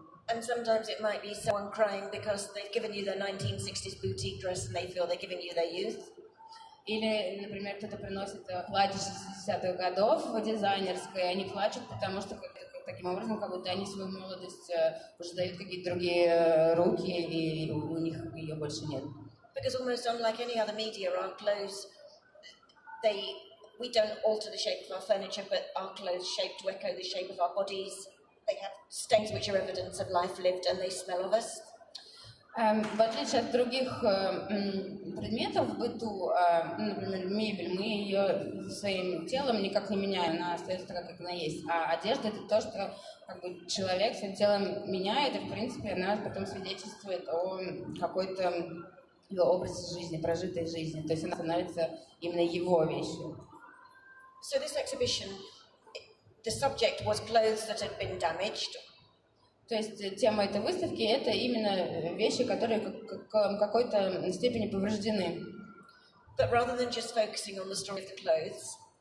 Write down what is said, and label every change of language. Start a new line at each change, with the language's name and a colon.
English: And sometimes it might be someone crying because they've given you their 1960s boutique dress and they feel they're giving you their youth.
Russian: Или, например, кто-то приносит платье 60-х годов дизайнерское, и они плачут, потому что таким образом, как будто они свою молодость уже дают какие-то другие руки, и у них ее больше нет.
English: Because almost unlike any other media, our clothes, we don't alter the shape of our furniture, but our clothes shape to echo the shape of our bodies. They have stains which are evidence of life lived, and they smell of us.
Russian: В отличие от других предметов в быту, например, мебель, мы ее своим телом никак не меняем, она остается такая, как она есть. А одежда — это то, что как бы, человек своим телом меняет, и, в принципе, она потом свидетельствует о какой-то его образе жизни, прожитой жизни. То есть она становится именно его вещью.
English: So this exhibition, the subject was clothes that had been damaged.
Russian: То есть тема этой выставки — это именно вещи, которые в какой-то степени повреждены.
English: But rather than just focusing on the story of the clothes,